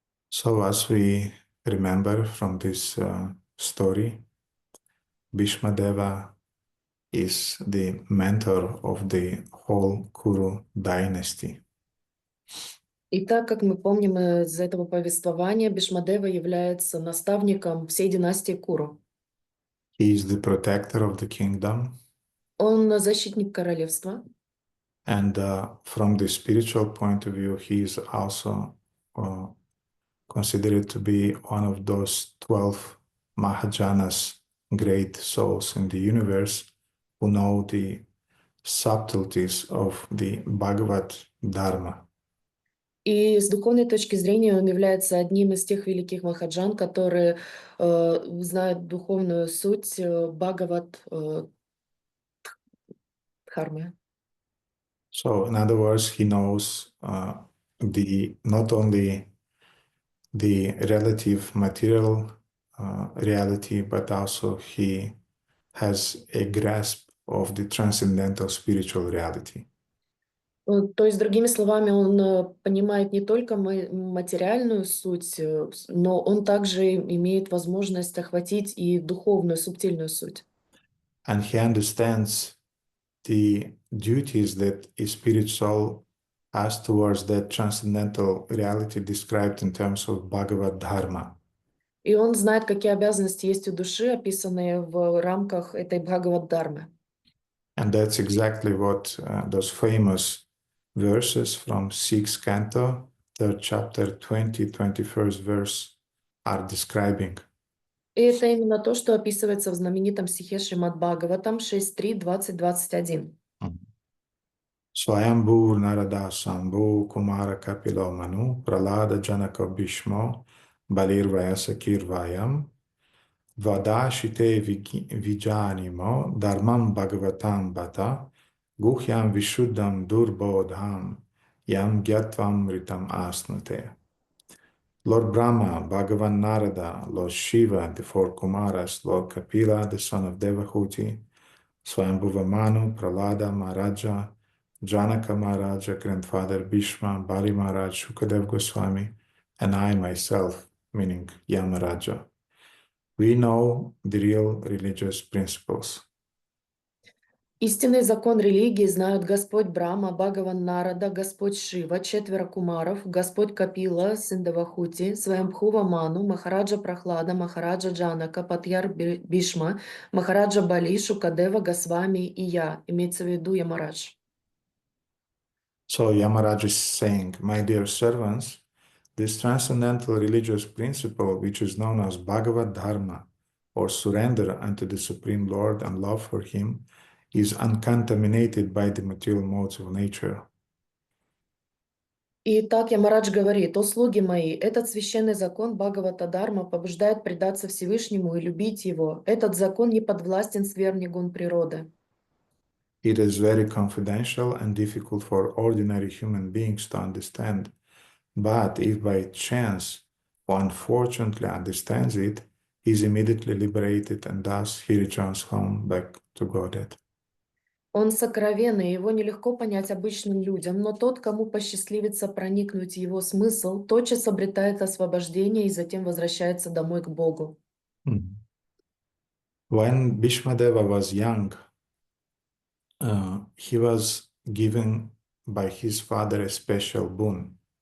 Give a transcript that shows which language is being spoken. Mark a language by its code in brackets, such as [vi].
[en] So as we remember from this story, Bhīṣmadeva is the mentor of the whole Kuru dynasty. [ru] И так как мы помним из этого повествования, Бhīṣmadeva является наставником всей династии Куру. [en] He is the protector of the kingdom. [ru] Он защитник королевства. [en] And from the spiritual point of view, he is also considered to be one of those 12 Mahajanas, great souls in the universe, who know the subtleties of the Bhagavad Dharma. [ru] И с духовной точки зрения он является одним из тех великих махаджан, которые знают духовную суть Бхагават Дхармы. [en] So, in other words, he knows not only the relative material reality, but also he has a grasp of the transcendental spiritual reality. [ru] То есть, другими словами, он понимает не только материальную суть, но он также имеет возможность охватить и духовную, субтильную суть. [en] And he understands the duties that a spirit soul has towards that transcendental reality described in terms of Bhagavad Dharma. [ru] И он знает, какие обязанности есть у души, описанные в рамках этой Бхагавад-дхармы. [en] And that's exactly what those famous verses from 6th canto, 3rd chapter, 21st verse are describing. [ru] И это именно то, что описывается в знаменитом стихе Шримад Бхагаватам 6.3, 20-21. [sa] Swayambhu Narada Sambhu Kumara Kapilo Manu Pralada Janaka Bhishmo Balirvayasa Kirvayam Vadashite Vijanimo Dharmam Bhagavatam Bata Guhyam Vishuddham Durbodham Yam Gyatvam Ritam Asnate. [en] Lord Brahma, Bhagavan Narada, Lord Shiva, the 4 Kumaras, Lord Kapila, the son of Devahuti, Swayambhuva Manu, Pralada Maharaja, Janaka Maharaja, grandfather Bhishma, Bali Maharaj, Shukadev Goswami, and I myself, meaning Yamaraja. We know the real religious principles. [ru] Истинный закон религии знают Господь Брахма, Бхагаван Нарада, Господь Шива, 4 кумаров, Господь Капила, сын Девахути, Сваямбхува Ману, Махараджа Прахлада, Махараджа Джанака, Патьяр Бишма, Махараджа Бали, Шукадева, Госвами и я, имеется в виду Ямарадж. [en] So Yamaraj is saying, my dear servants, this transcendental religious principle, which is known as Bhagavad Dharma, or surrender unto the Supreme Lord and love for Him is uncontaminated by the material modes of nature. [ru] И так Ямарадж говорит: «О слуги мои, этот священный закон Бхагавата Дарма побуждает предаться Всевышнему и любить Его. Этот закон не подвластен скверне гун природы». [en] It is very confidential and difficult for ordinary human beings to understand, but if by chance one fortunately understands it, he is immediately liberated and thus he returns home back to Godhead. [ru] Он сокровенный, его нелегко понять обычным людям, но тот, кому посчастливится проникнуть в его смысл, тотчас обретает освобождение и затем возвращается домой к Богу. [en] When Bhīṣmadeva was young, he was given by his father a special boon.